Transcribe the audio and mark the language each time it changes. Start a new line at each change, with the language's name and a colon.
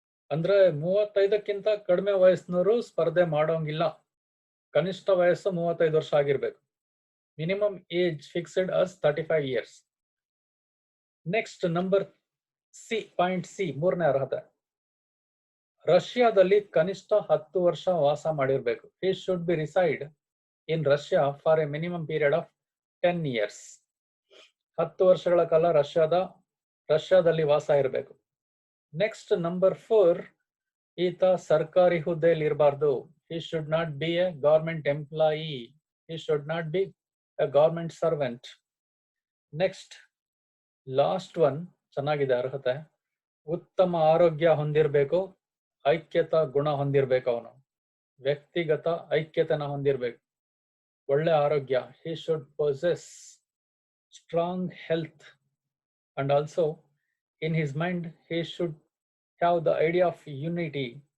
Kannada: ಅಂದ್ರೆ 35ಕ್ಕಿಂತ ಕಡಿಮೆ ವಯಸ್ಸಿನವರು ಸ್ಪರ್ಧೆ ಮಾಡೋಂಗಿಲ್ಲ. ಕನಿಷ್ಠ ವಯಸ್ಸು 35 ವರ್ಷ ಆಗಿರ್ಬೇಕು.
English: Minimum age fixed as 35 years. Next, number C, point C,
Kannada: ಮೂರನೇ ಅರ್ಹತೆ. ರಷ್ಯಾದಲ್ಲಿ ಕನಿಷ್ಠ 10 ವರ್ಷ ವಾಸ ಮಾಡಿರಬೇಕು.
English: He should be reside in Russia for a minimum period of 10 years.
Kannada: 10 ವರ್ಷಗಳ ಕಾಲ ರಷ್ಯಾದಲ್ಲಿ ವಾಸ ಇರಬೇಕು.
English: next number
Kannada: 4, ಈತ ಸರ್ಕಾರಿ ಹುದ್ದೆಯಲ್ಲಿ ಇರಬಾರ್ದು.
English: He should not be a government employee. He should not be a government servant. Next last one
Kannada: ಚೆನ್ನಾಗಿದೆ ಅರ್ಹತೆ. ಉತ್ತಮ ಆರೋಗ್ಯ ಹೊಂದಿರಬೇಕು, ಐಕ್ಯತಾ ಗುಣ ಹೊಂದಿರಬೇಕು. ಅವನು ವ್ಯಕ್ತಿಗತ ಐಕ್ಯತೆನ ಹೊಂದಿರಬೇಕು, ಒಳ್ಳೆ ಆರೋಗ್ಯ.
English: He should possess strong health and also in his mind he should have the idea of unity.